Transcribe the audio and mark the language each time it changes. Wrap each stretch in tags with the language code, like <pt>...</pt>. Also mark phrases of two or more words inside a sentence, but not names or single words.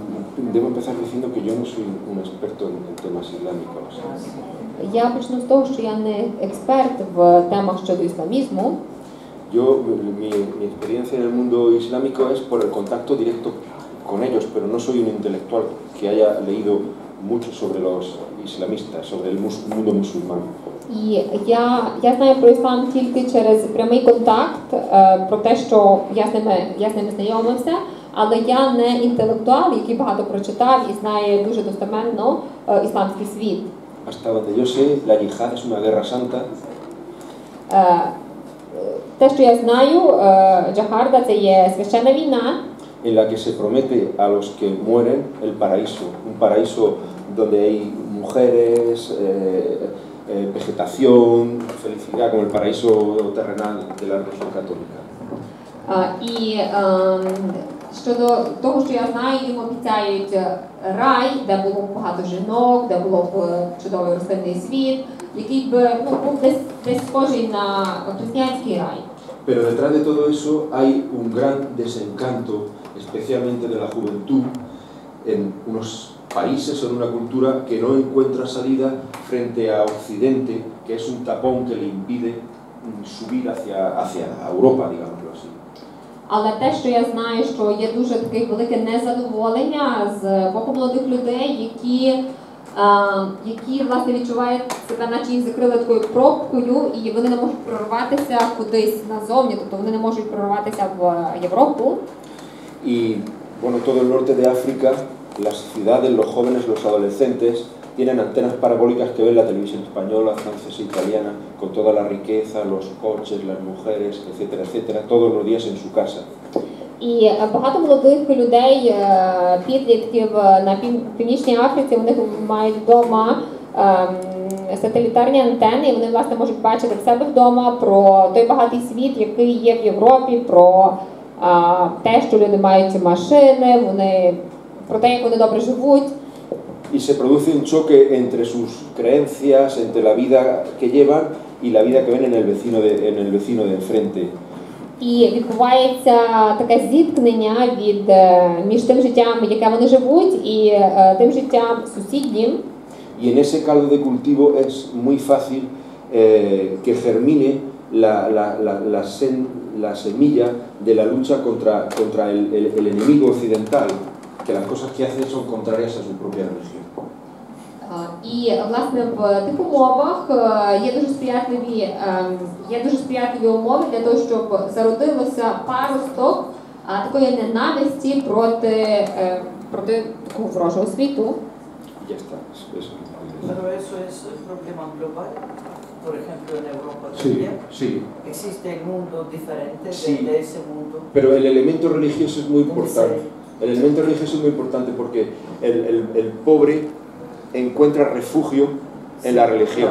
<es>debo empezar diciendo que yo no soy un experto en temas islámicos.</es> <uk>Я почну з того, що я не експерт в темах щодо ісламізму.</uk> <es>Mi experiencia en el mundo islámico es por el contacto directo con ellos, pero no soy un intelectual que haya leído mucho sobre los islamistas, sobre el mundo musulmán.</es> <uk>І я знаю про іслам тільки через прямий контакт, про те, що я з ними знайомився, але я не інтелектуал, який багато прочитав і знає дуже достеменно ісламський світ.</uk> <es>Hasta donde yo sé, la yihad es una guerra santa.</es> <uk>Те, що я знаю, джахарда – це є священна війна,</uk> <es>En la que se promete a los que mueren el paraíso, un paraíso donde hay mujeres, vegetación, felicidad, como el paraíso terrenal de la religión católica.</es> <uk>І щодо того, що я знаю, їм обіцяють рай, де було б багато жінок, де було б чудовий рослинний світ, який б був десь схожий на християнський рай.</uk> <es>Pero detrás de todo eso hay un gran desencanto, especialmente de la juventud, en unos países o en una cultura que no encuentra salida frente a Occidente, que es un tapón que le impide subir hacia Europa, digámoslo así.</es> <uk>Але те, що я знаю, що є дуже таке велике незадоволення з боку молодих людей, які власне відчувають себе, наче їх закрили такою пробкою, і вони не можуть прорватися кудись назовні, тобто вони не можуть прорватися в Європу.</uk> <es>Y bueno, todo el norte de África, las ciudades, los jóvenes, los adolescentes tienen antenas parabólicas que ven la televisión española, francesa, italiana, con toda la riqueza, los coches, las mujeres, etcétera, etcétera, todos los días en su casa.</es> <uk>І багато молодих людей, підлітків на Північній Африці, вони мають вдома сателітарні антени, і вони, власне, можуть бачити в себе вдома про той багатий світ, який є в Європі, про те, що люди мають машини, про те, як вони добре живуть.</uk> <es>Y se produce un choque entre sus creencias, entre la vida que llevan y la vida que ven en el vecino de enfrente.</es> <uk>І відбувається таке зіткнення між тим життям, яке вони живуть, і тим життям сусіднім.</uk> <es>Y en ese caldo de cultivo es muy fácil que germine la semilla de la lucha contra el enemigo occidental, que las cosas que hace son contrarias a su propia religión.</es> <uk>І, власне, в тих умовах є дуже сприятливі умови для того, щоб зародилося паросток такої ненависті проти такого ворожого світу.</uk> <es>Ya está, eso. Pero eso es un problema global. Por ejemplo, en Europa Sí, también sí. existe el mundo diferente Sí. de ese mundo. Pero el elemento religioso es muy importante. El elemento religioso es muy importante porque el pobre encuentra refugio en la religión.</es>